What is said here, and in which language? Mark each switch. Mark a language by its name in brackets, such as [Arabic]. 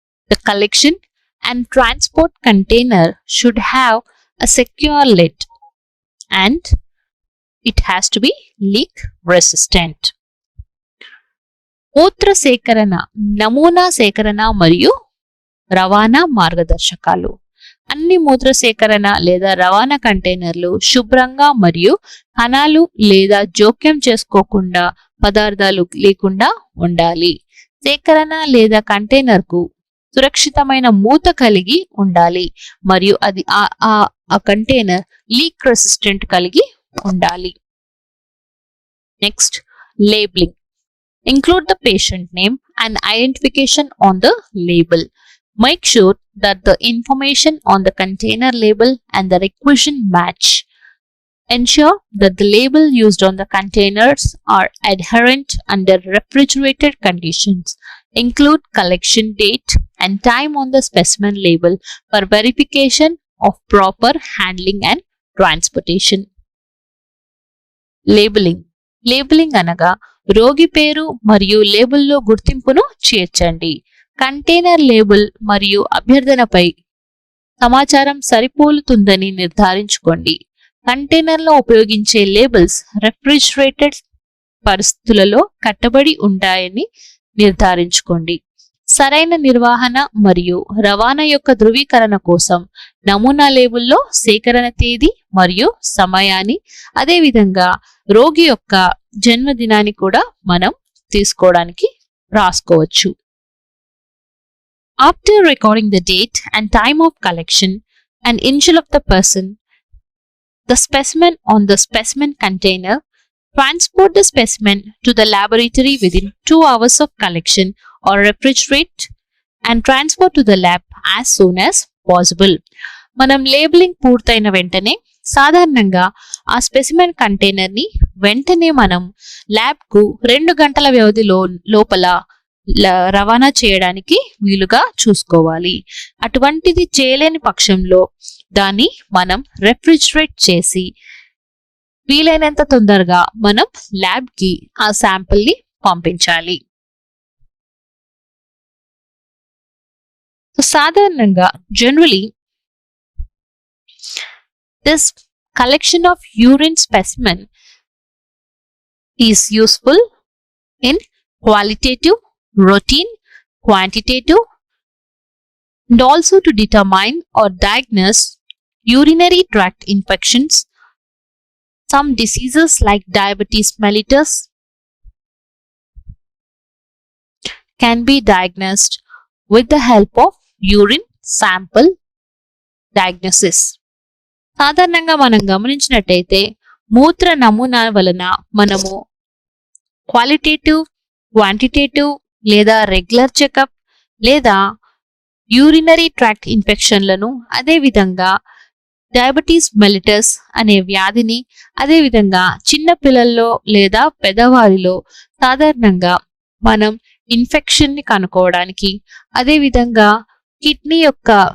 [English] The collection and transport container should have a secure lid and it has to be leak resistant. [Telugu] మూత్ర సేకరణ, నమూనా సేకరణ మరియు రవాణా మార్గదర్శకాలు. అన్ని మూత్ర సేకరణ లేదా రవాణా కంటైనర్లు శుభ్రంగా మరియు కణాలు లేదా జోక్యం చేసుకోకుండా పదార్థాలు లేకుండా ఉండాలి. సేకరణ లేదా కంటైనర్ కు సురక్షితమైన మూత కలిగి ఉండాలి మరియు అది ఆ కంటైనర్ లీక్ రెసిస్టెంట్ కలిగి ఉండాలి. [English] Next, labelling. Include the patient name and identification on the label. Make sure that the information on the container label and the requisition match. Ensure that the label used on the containers are adherent under refrigerated conditions. Include collection date and time on the specimen label for verification of proper handling and transportation. Labelling. [Telugu] Labelling అనగా రోగి పేరు మరియు లేబుల్లో గుర్తింపును చేర్చండి. Container label మరియు అభ్యర్థనపై సమాచారం సరిపోలుతుందని నిర్ధారించుకోండి. కంటైనర్లో ఉపయోగించే లేబుల్స్ రెఫ్రిజిరేటెడ్ పరిస్థితులలో కట్టబడి ఉంటాయని నిర్ధారించుకోండి. సరైన నిర్వహణ మరియు రవాణా యొక్క ధృవీకరణ కోసం నమూనా లేబుల్లో సేకరణ తేదీ మరియు సమయాన్ని, అదేవిధంగా రోగి యొక్క జన్మదినాన్ని కూడా మనం తీసుకోవడానికి రాసుకోవచ్చు. [English] After recording the date and time of collection and initial of the person, the specimen on the specimen container, transport the specimen to the laboratory within 2 hours of collection or refrigerate and transfer to the lab as soon as possible. [Telugu] మనం labelling పూర్తయిన వెంటనే సాధారణంగా ఆ specimen container ని వెంటనే మనం lab కు 2 గంటల వ్యవధి లోపల రవాణా చేయడానికి వీలుగా చూసుకోవాలి. అటువంటిది చేయలేని పక్షంలో దాన్ని మనం రెఫ్రిజిరేట్ చేసి వీలైనంత తొందరగా మనం ల్యాబ్ కి ఆ శాంపిల్ ని పంపించాలి. సాధారణంగా [English] generally this collection of urine specimen is useful in qualitative, routine, quantitative, and also to determine or diagnose urinary tract infections. Some diseases like diabetes mellitus can be diagnosed with the help of urine sample diagnosis. [Telugu] సాధారణంగా మనం గమనించినట్టయితే మూత్ర నమూనా వలన మనము qualitative, quantitative లేదా regular checkup లేదా urinary tract ఇన్ఫెక్షన్లను, అదేవిధంగా డయాబెటీస్ మెలిటస్ అనే వ్యాధిని, అదేవిధంగా చిన్న పిల్లల్లో లేదా పెద్దవారిలో సాధారణంగా మనం ఇన్ఫెక్షన్ ని కనుక్కోవడానికి, అదేవిధంగా కిడ్నీ యొక్క